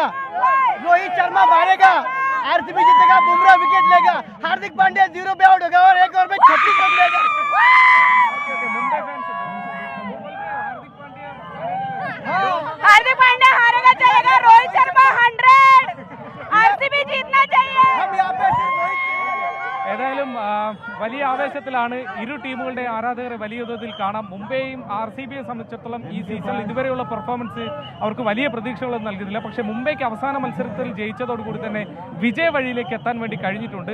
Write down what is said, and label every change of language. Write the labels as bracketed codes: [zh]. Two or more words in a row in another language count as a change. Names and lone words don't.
[hi] रोहित शर्मा मारेगा, आरसीबी जीतेगा, बुमराह विकेट लेगा, हार्दिक पांड्या 0 पे आउट होगा और 1 ओवर में 36 रन लेगा। हार्दिक पांड्या हारेगा चलेगा, रोहित शर्मा 100, आरसीबी जीतना चाहिए। हम यहाँ पे [ml] ഏതായാലും വലിയ ആവേശത്തിലാണ് ഇരു ടീമുകളുടെ ആരാധകരെ വലിയ തോതിൽ കാണാം. മുംബൈയും RCBയെ സംബന്ധിച്ചിടത്തോളം ഈ സീസണിൽ ഇതുവരെയുള്ള പെർഫോമൻസ് അവർക്ക് വലിയ പ്രതീക്ഷകളൊന്നും നൽകുന്നില്ല. പക്ഷേ മുംബൈക്ക് അവസാന മത്സരത്തിൽ ജയിച്ചതോടുകൂടി തന്നെ വിജയ വഴിയിലേക്ക് എത്താൻ വേണ്ടി കഴിഞ്ഞിട്ടുണ്ട്.